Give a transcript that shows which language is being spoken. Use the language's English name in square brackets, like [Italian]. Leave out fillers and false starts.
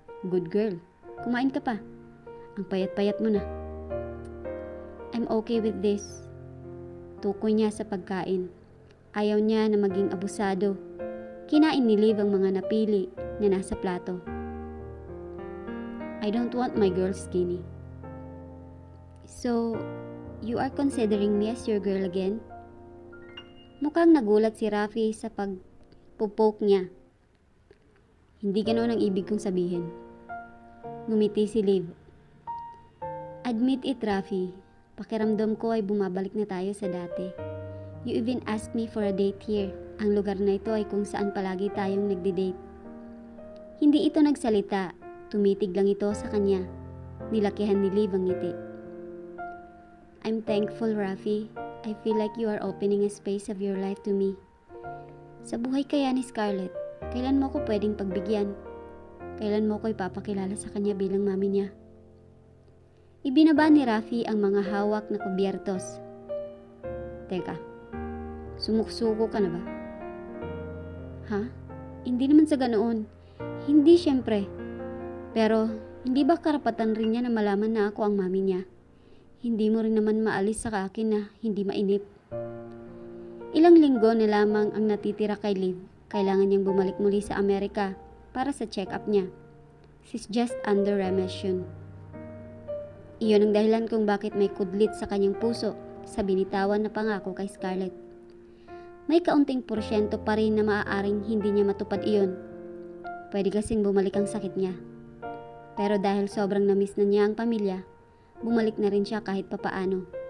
[English] Good girl, [Filipino] kumain ka pa. Ang payat-payat mo na. [English] I'm okay with this. [Filipino] Tukoy niya sa pagkain. Ayaw niya na maging abusado. Kinain ni Liv ang mga napili na nasa plato. [English] I don't want my girl skinny. So, you are considering me as your girl again? [Filipino] Mukhang nagulat si Rafi sa pagpupoke niya. Hindi ganoon ang ibig kong sabihin. Ngumiti si Liv. [English] Admit it, [Filipino] Rafi. Pakiramdam ko ay bumabalik na tayo sa dati. [English] You even asked me for a date here. [Filipino] Ang lugar na ito ay kung saan palagi tayong nagdi-date. Hindi ito nagsalita. Tumitig lang ito sa kanya. Nilakihan ni Liv ang ngiti. [English] I'm thankful, Rafi. I feel like you are opening a space of your life to me. [Filipino] Sa buhay kaya ni Scarlett, kailan mo ko pwedeng pagbigyan? Kailan mo ko ipapakilala sa kanya bilang mami niya? Ibinaba ni Rafi ang mga hawak na kubyertos. Teka, sumuksuko ka na ba? Ha? Hindi naman sa ganoon. Hindi syempre. Pero, hindi ba karapatan rin niya na malaman na ako ang mami niya? Hindi mo rin naman maalis sa akin na hindi mainip. Ilang linggo na lamang ang natitira kay Liv. Kailangan niyang bumalik muli sa Amerika para sa check-up niya. [English] She's just under remission. [Filipino] Iyon ang dahilan kung bakit may kudlit sa kanyang puso sa binitawan na pangako kay Scarlett. May kaunting porsyento pa rin na maaaring hindi niya matupad iyon. Pwede kasing bumalik ang sakit niya. Pero dahil sobrang namiss na niya ang pamilya, bumalik na rin siya kahit papaano.